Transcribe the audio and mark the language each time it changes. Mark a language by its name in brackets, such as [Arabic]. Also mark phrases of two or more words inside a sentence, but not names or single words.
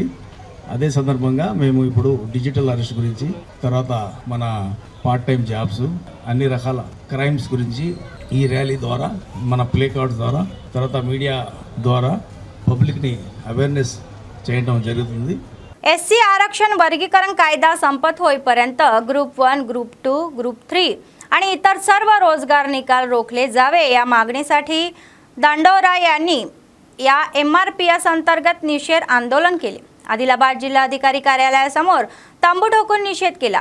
[Telugu] అదే సందర్భంగా మేము ఇప్పుడు డిజిటల్ అరెస్ట్ గురించి, తర్వాత మన పార్ట్ టైం జాబ్స్, అన్ని రకాల క్రైమ్స్ గురించి ఈ ర్యాలీ ద్వారా, మన ప్లే కార్డ్స్ ద్వారా, తర్వాత మీడియా ద్వారా పబ్లిక్ని అవేర్నెస్ చేయడం జరుగుతుంది. [Marathi] SC आरक्षण वर्गीकरण कायदा संपत होईपर्यंत ग्रुप 1, ग्रुप 2, ग्रुप 3 आणि इतर सर्व रोजगार निकाल रोखले जावे या मागणीसाठी दांडोरा यांनी या MRPS अंतर्गत निषेध आंदोलन केले. आदिलाबाद जिल्हाधिकारी कार्यालयासमोर तंबू ठोकून निषेध केला.